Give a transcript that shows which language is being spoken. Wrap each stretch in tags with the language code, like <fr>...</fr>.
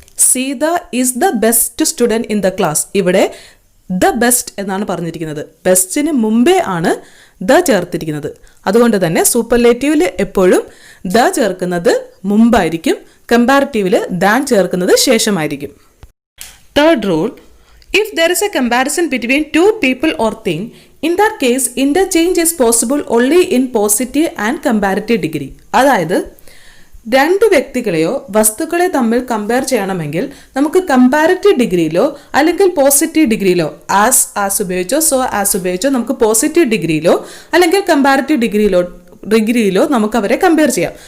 <en>Sita is the best student in the class.</en> <ml>ഇവിടെ the best എന്നാണ് പറഞ്ഞിരിക്കുന്നത്. ബെസ്റ്റിന് മുമ്പേ ആണ് ദ ചേർത്തിരിക്കുന്നത്. അതുകൊണ്ട് തന്നെ സൂപ്പർലേറ്റീവിൽ എപ്പോഴും ദ ചേർക്കുന്നത് മുമ്പായിരിക്കും, കമ്പാരിറ്റീവിൽ ദാൻ ചേർക്കുന്നത് ശേഷമായിരിക്കും.</ml> <en>Third rule, if there is a comparison between two people or thing, in that case interchange is possible only in positive and comparative degree.</en> <ml>അതായത് രണ്ട് വ്യക്തികളെയോ വസ്തുക്കളെ തമ്മിൽ കമ്പയർ ചെയ്യണമെങ്കിൽ നമുക്ക് കമ്പാരിറ്റീവ് ഡിഗ്രിയിലോ അല്ലെങ്കിൽ പോസിറ്റീവ് ഡിഗ്രിയിലോ ആസ് ഉപയോഗിച്ചോ സോ ആസ് ഉപയോഗിച്ചോ നമുക്ക് പോസിറ്റീവ് ഡിഗ്രിയിലോ അല്ലെങ്കിൽ കമ്പാരിറ്റീവ് ഡിഗ്രിയിലോ നമുക്ക് അവരെ കമ്പയർ ചെയ്യാം.</ml>